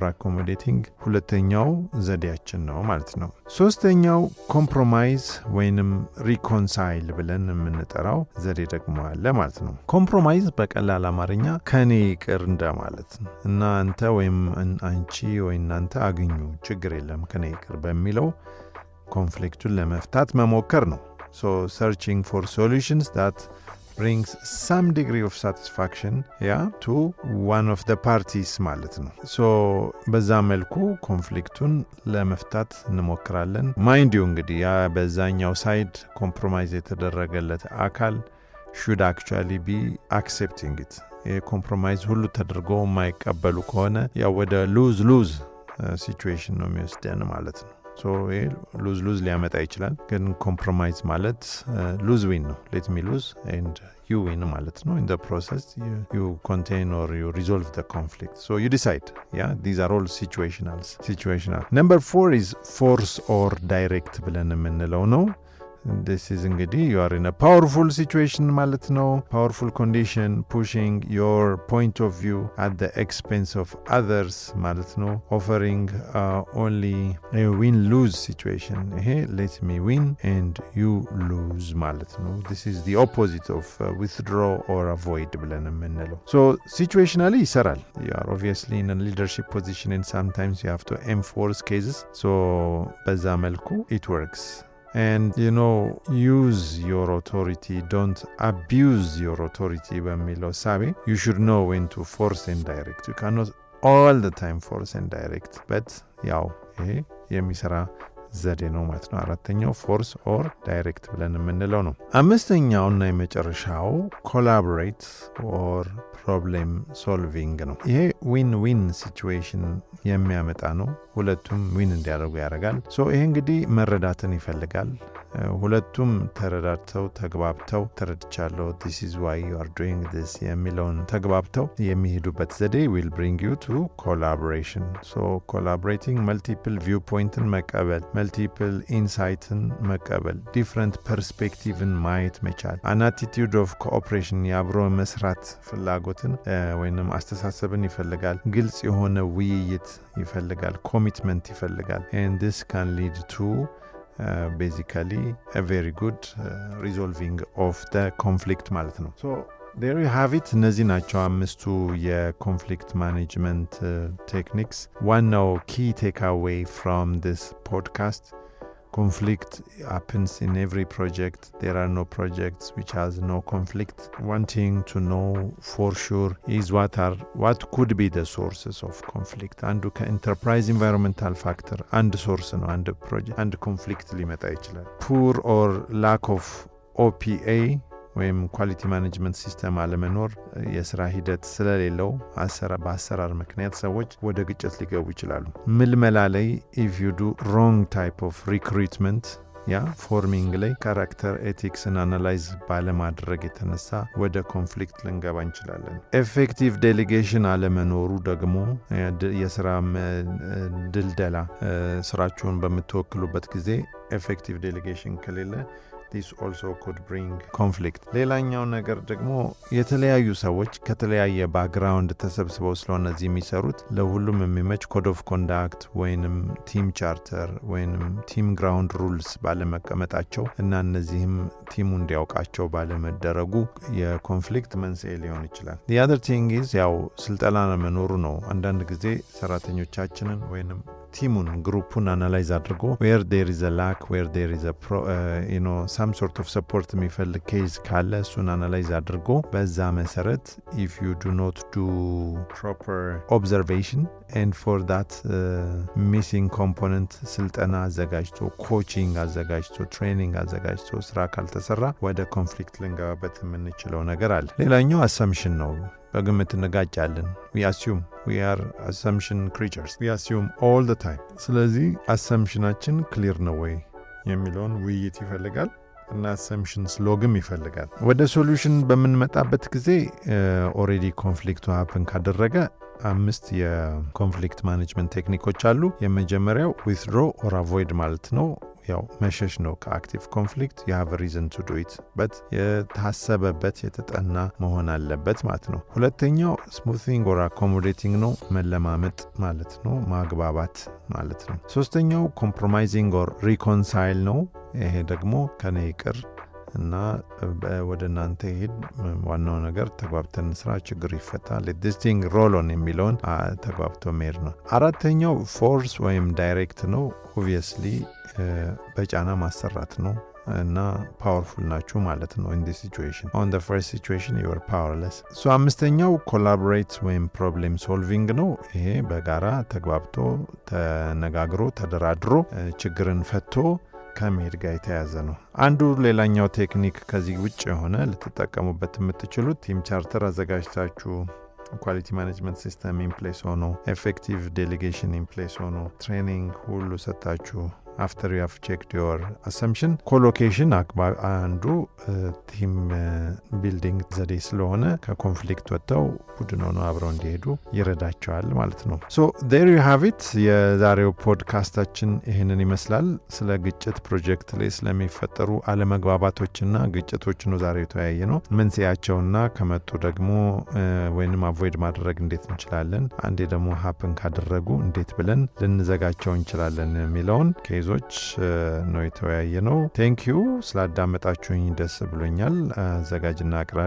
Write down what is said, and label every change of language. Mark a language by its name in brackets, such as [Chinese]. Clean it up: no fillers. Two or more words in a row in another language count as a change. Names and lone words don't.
[Amharic] accommodating ሁለተኛው ዘዴያችን ነው ማለት ነው። ሶስተኛው ኮምፕሮማይዝ ወይንም ሪኮንሳይል ብለን የምንጠራው ዘዴ ደግሞ አለ ማለት ነው። ኮምፕሮማይዝ በቀላል አማርኛ ከኔ ይቅር እንደማለት ነው እና አንተ ወይም አንቺ ወይ እናንተ አግኙ ችግር የለም ከኔ ይቅር በሚለው ኮንፍሊክቱን ለመፍታት መሞከር ነው። [English] So searching for solutions that brings some degree of satisfaction to one of the parties [Amharic] ማለት ነው። በዛ መልኩ ኮንፍሊክቱን ለመፍታት እንሞክራለን። [English] mind you [Amharic] እንግዲህ በዛኛው ሳይድ ኮምፕሮማይዝ የተደረገለት አካል [English] should actually be accepting it። [Amharic] ኮምፕሮማይዝ ሁሉ ተደርጎ የማይቀበሉ ከሆነ ወደ [English] lose situation [Amharic] ነው የሚወስደን ማለት ነው። ሉዝ ሊያመጣ ይችላል፣ ግን ኮምፕሮማይዝ ማለት [English] lose win [Amharic] ነው። [English] let me lose and you win [Amharic] ማለት ነው። [English] In the process you contain or you resolve the conflict. So you decide. These are all situational. Number 4 is force or direct [Amharic] ብለን የምንለው ነው። [English] this is እንግዲህ you are in a powerful situation [Amharic] ማለት ነው። [English] powerful condition, pushing your point of view at the expense of others [Amharic] ማለት ነው። [English] offering only a win-lose situation. ይሄ let me win and you lose [Amharic] ማለት ነው። [English] this is the opposite of withdraw or avoid [Amharic] ብለን የምንለው። [English] so situationally ይሰራል። you are obviously in a leadership position and sometimes you have to enforce cases. so [Amharic] በዛ መልኩ [English] it works. And use your authority, don't abuse your authority [Amharic] በሚለው ሳቤ [English] you should know when to force and direct. you cannot all the time force and direct, but [Amharic] ያው ይሄ የሚሰራ ዘዴ ነው ማለት ነው። አራተኛው [English] force or direct [Amharic] ብለን የምንለው ነው። አምስተኛውና የመጨረሻው [English] collaborate or problem solving [Amharic] ነው። ይሄ [English] win win situation [Amharic] የሚያመጣ ነው። ሁለቱም ዊን እንዲያደርጉ ያደርጋል። ይሄ እንግዲህ መረዳትን ይፈልጋል። ሁለቱም ተረዳድተው ተግባብተው ተረድቻለሁ [English] this is why you are doing this [Amharic] የሚለውን ተግባብተው የሚሄዱበት ዘዴ [English] will bring you to collaboration. collaborating multiple viewpoin [Amharic] ትን መቀበል፣ [English] multiple insight [Amharic] ን መቀበል፣ [English] different perspectiv [Amharic] ን ማየት መቻል፣ [English] an attitude of cooperation [Amharic] የአብሮ መስራት ፍላጎትን ወይንም አስተሳሰብን ይፈልጋል፣ ግልጽ የሆነ ውይይት ይፈልጋል፣ ኮሚትመንት ይፈልጋል, [English] and this can lead to basically a very good resolving of the conflict [Amharic] ማለት ነው. [English] so there you have it. [Amharic] እነዚህ ናቸው አምስቱ የኮንፍሊክት [English] management techniques። ዋናው key takeaway from this podcast: conflict happens in every project. There are no projects which has no conflict. One thing to know for sure is what could be the sources of conflict. And enterprise environmental factor and source no and project and conflict [Amharic] ሊመጣ ይችላል። [English] poor or lack of [Amharic] OPA ወይም [English] quality management system [Amharic] አለመኖር፣ የስራ ሂደት ስለሌለው በአሰራር ምክንያት ሰዎች ወደ ግጭት ሊገቡ ይችላሉ። ምልመላ ላይ [English] if you do wrong type of recruitment [Amharic] ፎርሚንግ ላይ [English] character ethics analyze [Amharic] ባለማድረግ የተነሳ ወደ ኮንፍሊክት ልንገባ እንችላለን። [English] effective delegation [Amharic] አለመኖሩ ደግሞ የስራ ድልደላ፣ ስራችሁን በምትወክሉበት ጊዜ [English] effective delegation [Amharic] ከሌለ [English] this also could bring conflict. [Amharic] ሌላኛው ነገር ደግሞ የተለያዩ ሰዎች ከተለያየ ባክግራውንድ ተሰብስበው ስለሆነ እዚህ የሚሰሩት ለሁሉም የሚመች [English] code of conduct [Amharic] ወይንም [English] team charter [Amharic] ወይንም [English] team ground rules [Amharic] ባለመቀመጣቸው እና እነዚህም ቲሙ እንዲያውቃቸው ባለመደረጉ የኮንፍሊክት መንስኤ ሊሆን ይችላል። [English] the other thing is [Amharic] ያው ስልጠና መኖሩ ነው። አንዳንድ ጊዜ ሰራተኞቻችንን ወይንም [English] team group analyze [Amharic] አድርጎ [English] where there is a [Amharic] lack, where there is a [English] some sort of support [Amharic] የሚፈልግ ኬዝ ካለ እሱን አናላይዝ አድርጎ በዛ መሰረት [English] if you do not do proper observation and for that missing component [Amharic] ስልጠና አዘጋጅቶ ኮቺንግ አዘጋጅቶ ትሬኒንግ አዘጋጅቶ ስራ ካልተሰራ ወደ ኮንፍሊክት ልንገባበት የምንችለው ነገር አለ። ሌላኛው assumption ነው። በግምት እንጋጫለን። [English] we assume, we are assumption creatures, we assume all the time. [Amharic] ስለዚህ assumptionአችን ክሊር ነው ወይ የሚለውን ውይይት ይፈልጋል እና [English] assumptions log [Amharic] ይፈልጋል። ወደ ሶሉሽን በምንመጣበት ጊዜ [English] already conflict happen [Amharic] ካደረገ 5 የኮንፍሊክት ማኔጅመንት ቴክኒኮች አሉ። የመጀመሪያው [English] withdraw or avoid [Amharic] ማለት ነው። ያው መሸሽ ነው [English] active conflict። you have a reason to do it, but የታሰበበት [Amharic] የተጠና መሆን አለበት ማለት ነው። ሁለተኛው [English] smoothing or accommodating [Amharic] ነው፣ መለማመጥ ማለት ነው፣ ማግባባት ማለት ነው። ሶስተኛው [English] compromising or reconcile [Amharic] ነው። ይሄ ደግሞ ከኔ ይቅር እና ወደ እናንተ ሄድ፣ ዋናው ነገር ተግባብተን ስራ ችግር ይፈታል፣ [English] this thing roll on [Amharic] የሚለውን ተግባብቶ መሄድ ነው። አራተኛው ፎርስ ወይም ዳይሬክት ነው። obviously በጫና ማሰራት ነው እና ፓወርፉል ናችሁ ማለት ነው [English] in this situation. on the first situation you are powerless. [Amharic] አምስተኛው collaborate ወይም [English] problem solving [Amharic] ነው። ይሄ በጋራ ተግባብቶ ተነጋግሮ ተደራድሮ ችግርን ፈቶ ከመሄድ ጋር የተያዘ ነው። አንዱ ሌላኛው ቴክኒክ ከዚህ ውጭ የሆነ ልትጠቀሙበት የምትችሉት [English] team charter [Amharic] አዘጋጅታችሁ [English] quality management system in place [Amharic] ሆኖ [English] effective delegation in place [Amharic] ሆኖ ትሬኒንግ ሁሉ ሰጣችሁ [English] after you have checked your assumption [Amharic] collocation አንዱ [English] team building [Amharic] ዘዴ ስለሆነ ከኮንፍሊክት ወጥተው ቡድን ሆነው አብረው እንዲሄዱ ይረዳቸዋል ማለት ነው። [English] so there you have it [Amharic] የዛሬው ፖድካስታችን ይሄንን ይመስላል። ስለ ግጭት ፕሮጀክት ላይ ስለሚፈጠሩ አለመግባባቶችና ግጭቶች ነው ዛሬ የተወያየ ነው። መንስኤያቸውና ከመጡ ደግሞ ወይንም አቮይድ ማድረግ እንዴት እንችላለን፣ አንዴ ደግሞ ሃፕን ካደረጉ እንዴት ብለን ልንዘጋቸው እንችላለን የሚለውን ኬዞች ነው የተወያየ ነው። [English] thank you [Amharic] ስላዳመጣችሁኝ ደስ ብሎኛል። አዘጋጅና አቅራቢ